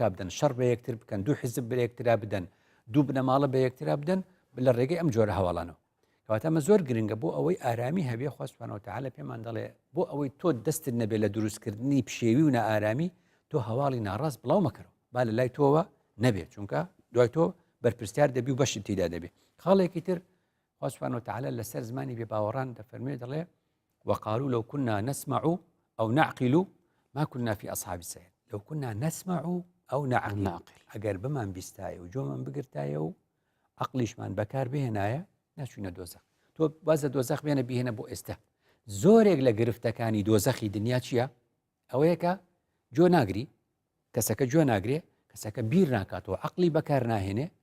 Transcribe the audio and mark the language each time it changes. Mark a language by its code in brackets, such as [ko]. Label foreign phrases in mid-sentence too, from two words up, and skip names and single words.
[ckb] بدەن شەڕ بە یەکتر بکەن دوو حیزب بە یەکترا بدەن دوو بنەماڵە بە یەکترا بدەن لە ڕێگەی ئەم جۆرە هەواڵانەوە کەواتە ئەمە زۆر گرنگە بۆ ئەوەی ئارامی هەبێ خوا [ar] سوبحانەهو وتەعالە [ckb] پێمان دەڵێ بۆ ئەوەی تۆ دەستت نەبێت لە دروستکردنی پشێوی و نائارامی تۆ هەواڵی ناڕاست بڵاو مەکەرەوە با لە لای تۆوە نەبێت چونکە دوای تۆ بەرپرسیار دەبی و بەشت تێدا دەبێت خاڵێکی تر خوا [ar] سوبحانەهو وتەعالە [ckb] لەسەر زمانی بێباوەڕان دەفەرمێ دەڵێ [ar] وقالوا لو كنا نسمع أو نعقل ما كنا في أصحاب السعير لو كنا نسمع أو نعقل [ckb] ئەگەر بمان بیستایە و جۆمان بگرتایە و عقلیشمان بەکار بهێنایە ناچوونە دۆزەخ تۆ بازە دۆزەخ بێنە بیهێنە بۆ ئێستا زۆرێک لە گرفتەکانی دۆزەخی دنیا چییە ئەوەیە کە جۆ ناگری کەسەکە جۆ ناگرێ کەسەکە بیر ناکاتەوە عقلی بەکار ناهێنێ